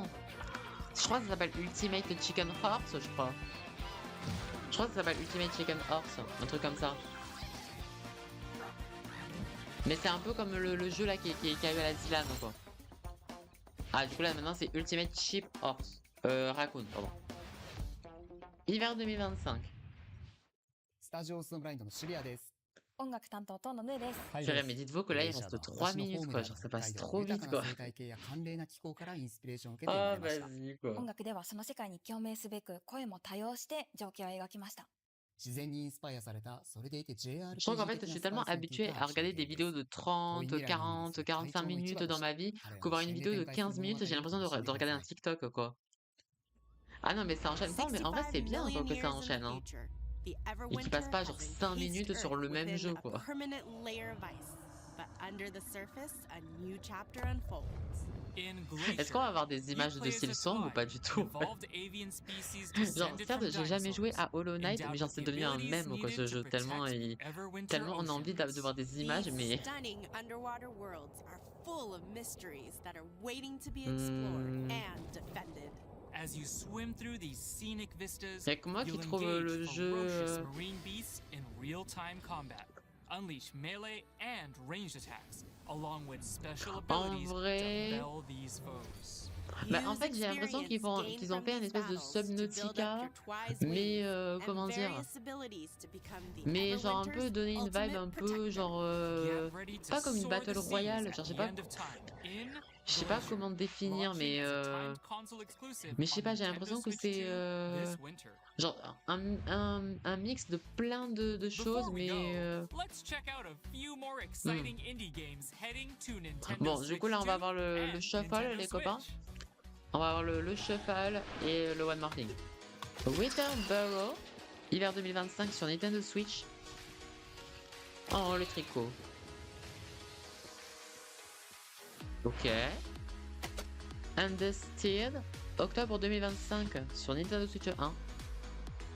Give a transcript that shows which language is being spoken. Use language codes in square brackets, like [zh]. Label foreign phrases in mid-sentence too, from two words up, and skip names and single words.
[fr] Je crois que ça s'appelle Ultimate Chicken Horse, je crois. Je crois que ça s'appelle Ultimate Chicken Horse, un truc comme ça. Mais c'est un peu comme le jeu là qui a eu à la Zilan quoi. Ah du coup là maintenant c'est Ultimate Sheep Horse. Raccoon, pardon. Hiver 2025. [ja] スタジオスノブラインドの渋谷です。音楽担当とのヌーです。 [fr] Purée, mais dites-vous que là il reste 3 minutes quoi, genre ça passe trop vite quoi. [ja] 生態系や寒冷な気候からインスピレーションを受けて生ま [fr] Ah [ja] れました。 [fr] vas-y quoi. [ja] 音楽ではその世界に共鳴すべく声も多用して情景を描きました。自然にインスパイアされた、それでいて JRPG [fr] Je trouve qu'en fait, je suis tellement habitué à regarder des vidéos de 30, 40, 45 minutes dans ma vie que voir une vidéo de 15 minutes, j'ai l'impression de regarder un TikTok, quoi. Ah non, mais ça enchaîne pas, mais en vrai, c'est bien quoi, que ça enchaîne. Hein. Et qu'il passe pas genre 5 minutes sur le même jeu, quoi. Est-ce qu'on va avoir des images de Silksong ou pas du tout? Genre, certes, j'ai jamais joué à Hollow Knight, mais genre, c'est devenu un mème, quoi, ce jeu. Tellement on a envie de voir des images, mais... [en] As you swim through these scenic vistas, [fr] Y'a que moi qui [en] you'll [fr] trouve le [en] engage [fr] jeu... [en] ferocious marine beasts in real-time combat. Unleash melee and ranged attacks, along with special abilities [fr] vrai... [en] to fell these foes. [fr] Bah, en fait, j'ai l'impression qu'ils ont fait une espèce de Subnautica, mais comment dire, mais genre un peu donner une vibe un peu genre pas comme une [en] battle royale, [fr] genre je sais pas comment définir, mais je sais pas, j'ai l'impression que c'est genre un mix de plein de choses, mais bon, du coup là on va avoir le shuffle les copains. On va avoir le shuffle et le [en] one more thing. [fr] Winter Burrow, hiver 2025 sur Nintendo Switch. Oh le tricot. Ok. Understeered, octobre 2025 sur Nintendo Switch 1.